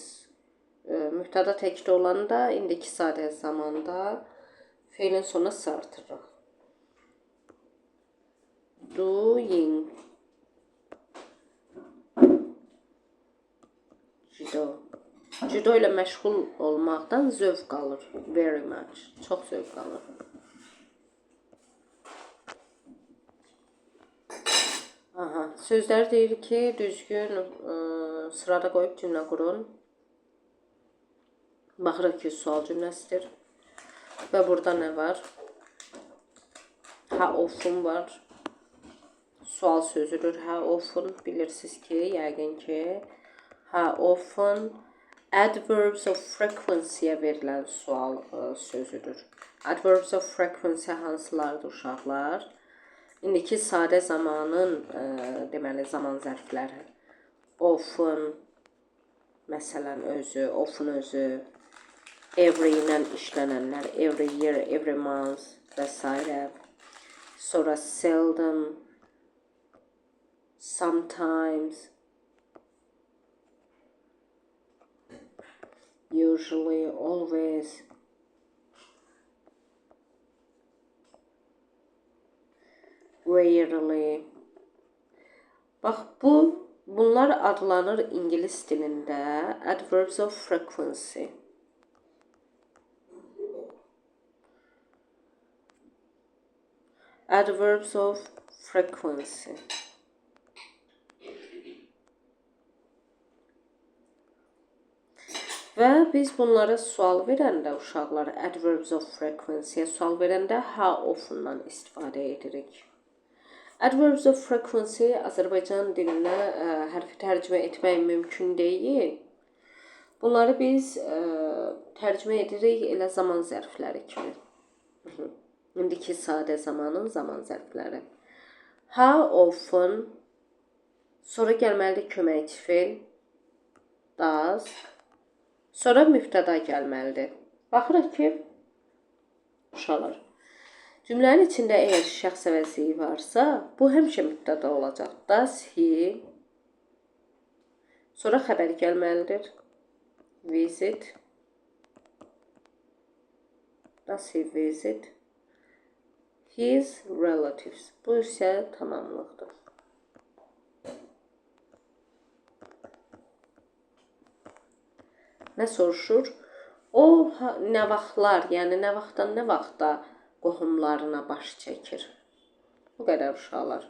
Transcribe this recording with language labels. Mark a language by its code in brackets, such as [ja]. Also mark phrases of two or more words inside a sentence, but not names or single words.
[az] Mübtəda təkdə olanda, indiki sadə zamanda feilin sonuna s artırırıq. Doing. Judo. Judo ilə məşğul olmaqdan zövq alır. [en] Very much. [az] Çox zövq alır. Aha, sözlər deyir ki, düzgün sırada qoyub cümlə qurun. Baxırıq ki, sual cümləsidir. Və burada nə var? [en] How often [az] var. Sual sözüdür. [en] How often [az] bilirsiniz ki, yəqin ki, [en] how often adverbs of frequency-yə [az] verilən sual sözüdür. [en] Adverbs of frequency [az] hansılardır uşaqlar? İndiki sadə zamanın deməli zaman zərfləri. Often, məsələn özü, often özü, every ilə işlənənlər, [en] every year, every month və s. [az] Sonra seldom, [en] sometimes, usually, always, rarely. [az] Bax, bunlar adlanır ingilis dilində [en] adverbs of frequency. Adverbs of frequency. [az] Və biz bunlara sual verəndə uşaqlar [en] adverbs of frequency- [az] yə sual verəndə [en] how often- [az] dan istifadə edirik. [en] Adverbs of frequency [az] Azərbaycan dilinə hərfi tərcümə etmək mümkün deyil. Bunları biz tərcümə edirik elə zaman zərfləri kimi. İndiki sadə zamanın zaman zərfləri. [en] How often, [az] sonra gəlməlidir köməkçi feil, does, sonra mübtəda gəlməlidir. Baxırıq ki, uşaqlar, cümlənin içində əgər şəxs əvəzliyi varsa, bu həmişə mübtəda olacaq. [en] Does he, [az] sonra xəbər gəlməlidir. [en] Visit, does he visit his relatives. [az] Bu isə tamamlıqdır. Nə soruşur? O nə vaxtlar, yəni nə vaxtdan nə vaxta qohumlarına baş çəkir. Bu qədər uşaqlar.